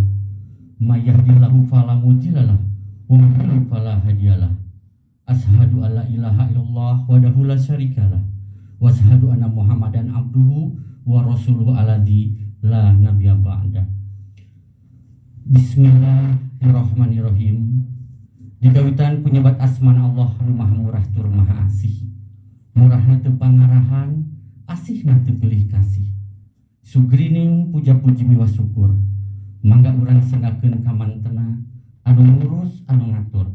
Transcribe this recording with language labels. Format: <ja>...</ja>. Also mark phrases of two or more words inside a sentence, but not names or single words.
<ar>من يهده الله فلا مضل له ومن يضلل فلا هادي له. أشهد أن لا إله إلا الله وحده لا شريك له وأشهد أن محمدا عبده ورسوله الذي لا نبي بعد. بسم الله الرحمن الرحيم.</ar> <su>Digawitan penyebat asman Allah nu maha murah tur maha asih. Murahna teu pangarahan, asihna teu pilih kasih. Sugrining puja-puji miwa syukur. Mangga urang senggakeun ka mantena anu ngurus anu ngatur.</su>